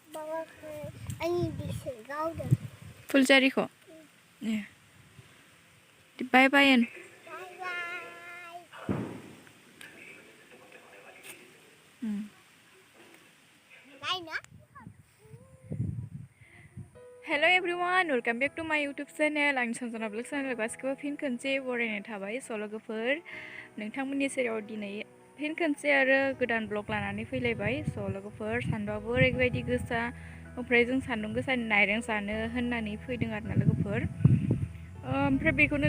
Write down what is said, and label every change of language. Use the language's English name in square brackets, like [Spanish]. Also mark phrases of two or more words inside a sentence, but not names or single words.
[Bodo] फुलजारिखौ [English] bye bye hello everyone welcome back to my YouTube channel [Bodo] आंनि सनजना ब्लग चैनल गासिखौबो फिन खनसे बरायनाय थाबाय सल'गोफोर नोंथांमोननि सेराव दिनै फिन खनसे आरो गोदान ब्लग लानानै फैलायबाय सल'गोफोर सान्दुंआबो ओरैबायदि गोसा ओमफ्राय जों सान्दुं गोसानि नाइरें जानो होननानै फैदों आरोना लोगोफोर ओमफ्राय बेखौनो